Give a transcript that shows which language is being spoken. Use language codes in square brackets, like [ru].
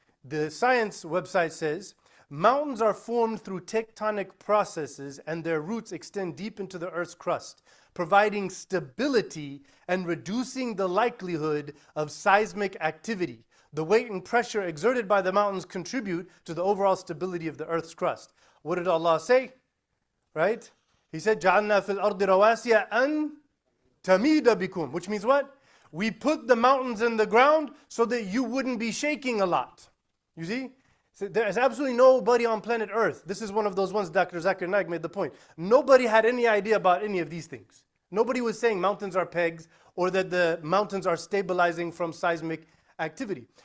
[en] The science website says, mountains are formed through tectonic processes, and their roots extend deep into the Earth's crust, providing stability and reducing the likelihood of seismic activity. The weight and pressure exerted by the mountains contribute to the overall stability of the Earth's crust. What did Allah say? Right? He said, [ar] جَعَلْنَا فِي الْأَرْضِ رَوَاسِيَ أَن تَمِيدَ بِكُمْ. [en] Which means what? We put the mountains in the ground so that you wouldn't be shaking a lot. You see? So there's absolutely nobody on planet Earth. This is one of those ones Dr. Zakir Naik made the point. Nobody had any idea about any of these things. Nobody was saying mountains are pegs or that the mountains are stabilizing from seismic activity.